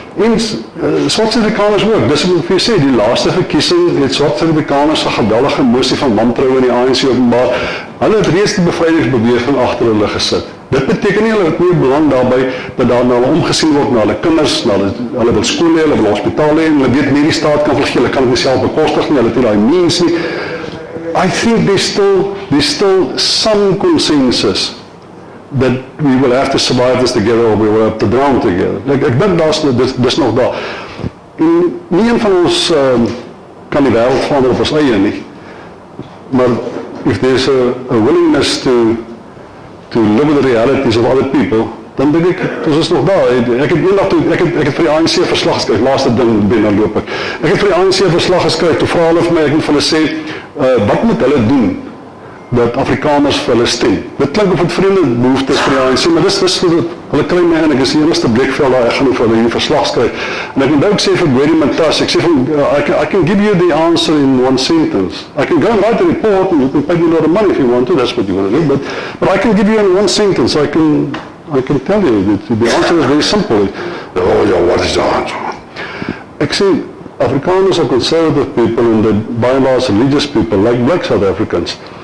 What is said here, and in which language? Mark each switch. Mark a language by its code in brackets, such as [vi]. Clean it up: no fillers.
[af] En swart Suid-Afrikaners ook, dis wat ek vir jou sê, die laaste verkiesing het swart Suid-Afrikaners 'n geweldige moesie van wantroue in die ANC openbaar. Hulle het reeds die bevrydingsbeweging agter hulle gesit. Dit beteken nie hulle het nie belang daarbij dat daar na hulle omgesien word, na hulle kinders, na hulle wil skool hê, hulle wil hospitaal hê, en hulle weet nie die staat kan vergeel, hulle kan dit nie self bekostig nie, hulle het nie daai means nie. [en] I think there's still some consensus that we will have to survive this together or we will have to drown together. [af] Ek dink dis nog daar. En nie een van ons kan die wêreld verander op ons eie nie. Maar [en] if there's a willingness to live with the realities of other people, [af] dan dink ek, ons is nog daar. Ek het vir die ANC verslag geskryf, laaste ding binne loop ek. Ek het vir die ANC verslag geskryf, toe vra hulle vir my, ek moet vir hulle sê, wat moet hulle doen dat Afrikaners vir hulle stem? Dit klink of het vreemde behoeftes vir die ANC, maar dis hulle kry my in, ek is die enigste blikvel daar, ek gaan vir hulle hierdie verslag skryf. En ek moet ook sê vir Gwedi Mantashe, ek sê van, [en] I can give you the answer in one sentence. I can go and write a report and you can pay me a lot of money if you want to, that's what you want to do, but I can give you in one sentence, I can tell you, the answer is very simple. Oh yeah, what is the answer? [af] Ek sê, [en] Afrikaners are conservative people and they're by and large religious people, like black South Africans.